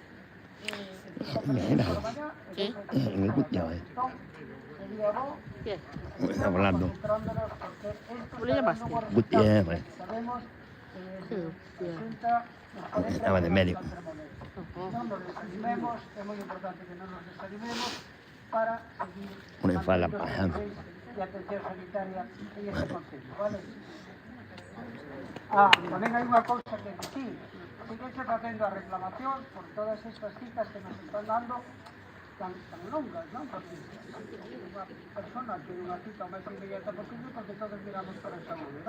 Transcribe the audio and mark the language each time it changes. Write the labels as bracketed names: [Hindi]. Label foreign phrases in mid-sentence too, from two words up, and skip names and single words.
[Spanish] Está hablando. ¿Cómo le llamaste? Gutiérrez. Estaba de médico. No nos desanimemos, es muy importante que no nos desanimemos para seguir Una fala pasando. de atención sanitaria en este concello, ¿vale? [Galician] Tamén hai unha cousa que dicir. Síguense facendo a reclamación por todas estas citas que nos están dando tan longas, non? Porque unha persona que unha cita o máis inmediata posible porque todos miramos para a saúde, non?